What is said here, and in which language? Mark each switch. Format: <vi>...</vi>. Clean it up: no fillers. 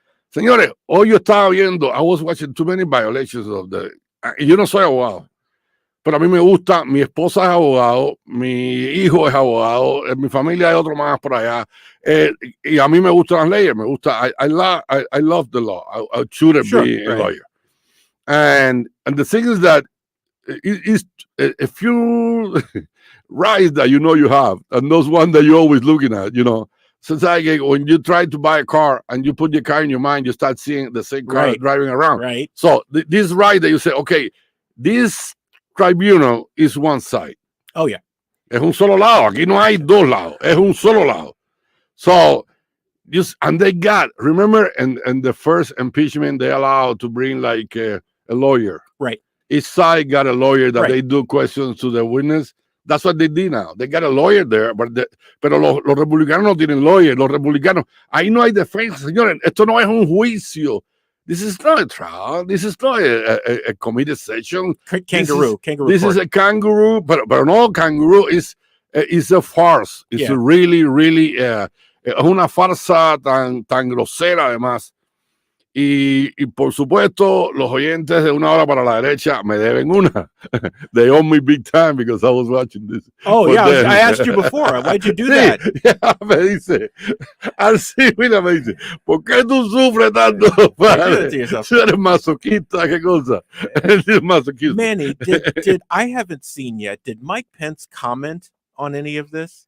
<es>Señores, hoy yo estaba viendo,</es> <en>I was watching too many violations of</en> <es>yo no soy abogado, pero a mí me gusta, mi esposa es abogado, mi hijo es abogado, en mi familia hay otro más por allá, y a mí me gustan las leyes, me gusta,</es> <en>I love the law, I should be a lawyer. And the thing is that is a few rights that you have, and those ones that you're always looking at, since when you try to buy a car and you put your car in your mind, you start seeing the same car driving around. Right. So this right that you say, okay, this tribunal is one side. Oh, yeah.</en> <es>Es un solo lado. Aquí no hay dos lados. Es un solo lado.</es> <en>So, and they got, remember, in the first impeachment, they allowed to bring like a lawyer. Right. Each side got a lawyer that they do questions to the witness. That's what they did now. They got a lawyer there,</en> <es>pero los republicanos no tienen</es> <en>lawyer.</en> <es>Los republicanos, ahí no hay defensa, señores. Esto no es un juicio.</es> <en>This is not a trial. This is not a committee session. Kangaroo. This is a kangaroo, but no, kangaroo is a farce. It's really, really,</en> <es>es una farsa tan grosera además. Y por supuesto, los oyentes de Una Hora para la Derecha me deben una.</es> <en>They owe me big time because I was watching this. Oh, yeah, I asked you before. Why'd you do that?</en> <es>Yeah, me dice, así, mira, me dice, ¿por qué tú sufres tanto, padre? Tú eres masoquista, ¿qué cosa? Eres masoquista.</es> <en>Manny, did I haven't seen yet. Did Mike Pence comment on any of this?</en>